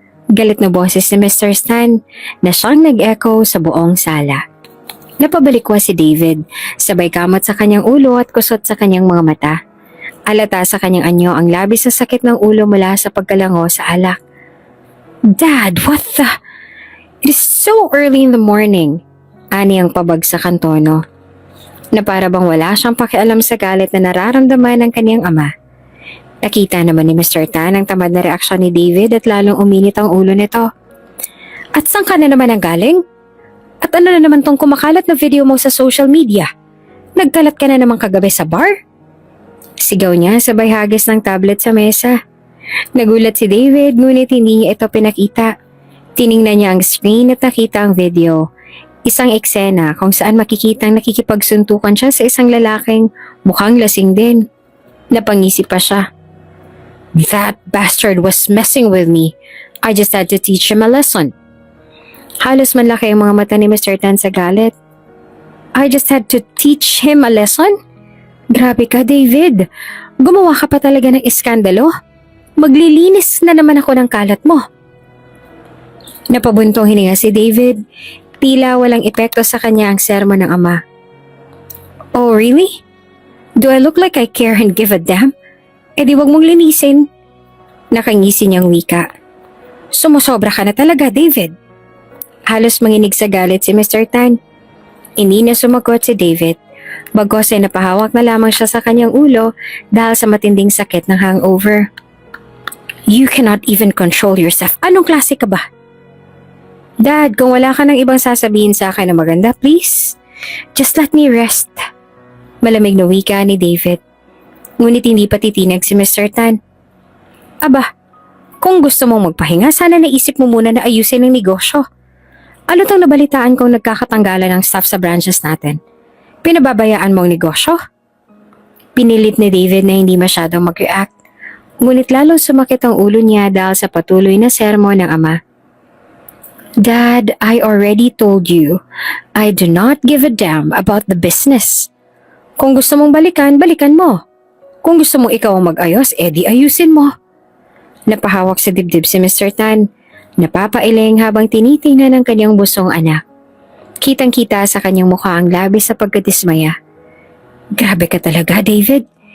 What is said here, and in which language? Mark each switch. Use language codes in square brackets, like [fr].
[tl] Galit na boses ni Mr. Stan na siyang nag-echo sa buong sala. Napabalikwa si David, sabay kamot sa kanyang ulo at kusot sa kanyang mga mata. Alata sa kanyang anyo ang labis na sakit ng ulo mula sa pagkalango sa alak. [en] Dad, what the... It is so early in the morning. [tl] Ani ang pabagsakan tono. Na para bang wala siyang pakialam sa galit na nararamdaman ng kanyang ama. Nakita naman ni Mr. Tan ang tamad na reaksyon ni David at lalong uminit ang ulo nito. At saan ka na naman ang galing? At ano na naman tong kumakalat na video mo sa social media? Nagkalat ka na naman kagabi sa bar? Sigaw niya sabay hagis ng tablet sa mesa. Nagulat si David ngunit hindi niya ito pinakita. Tiningnan niya ang screen at nakita ang video. Isang eksena kung saan makikitang nakikipagsuntukan siya sa isang lalaking mukhang lasing din. Napangisip pa siya. [en] That bastard was messing with me. I just had to teach him a lesson. [tl] Halos manlaki ang mga mata ni Mr. Tan sa galit. [en] I just had to teach him a lesson? [tl] Grabe ka, David. Gumawa ka pa talaga ng iskandalo? Maglilinis na naman ako ng kalat mo. Napabuntong hininga si David. Tila walang epekto sa kanya ang sermon ng ama. [en] Oh, really? Do I look like I care and give a damn? [tl] Eh di wag mong linisin. Nakangisi niyang wika. Sumusobra ka na talaga, David. Halos manginig sa galit si Mr. Tan. Hindi na sumagot si David. Bagos ay napahawak na lamang siya sa kanyang ulo dahil sa matinding sakit ng hangover. [en] You cannot even control yourself. [tl] Anong klase ka ba? Dad, kung wala ka ng ibang sasabihin sa akin na maganda, please. [en] Just let me rest. [tl] Malamig na wika ni David. Ngunit hindi pa titinag si Mr. Tan. Aba, kung gusto mong magpahinga, sana naisip mo muna na ayusin ang negosyo. Ano tong nabalitaan kong nagkakatanggalan ng staff sa branches natin? Pinababayaan mo ang negosyo? Pinilit ni David na hindi masyadong mag-react. Ngunit lalong sumakit ang ulo niya dahil sa patuloy na sermon ng ama. [en] Dad, I already told you, I do not give a damn about the business. [tl] Kung gusto mong balikan, balikan mo. Kung gusto mong ikaw ang mag-ayos, edi ayusin mo. Napahawak sa dibdib si Mr. Tan, napapailing habang tinitingnan ng kanyang busong anak. Kitang-kita sa kanyang mukha ang labis sa pagkadismaya. Grabe ka talaga, David.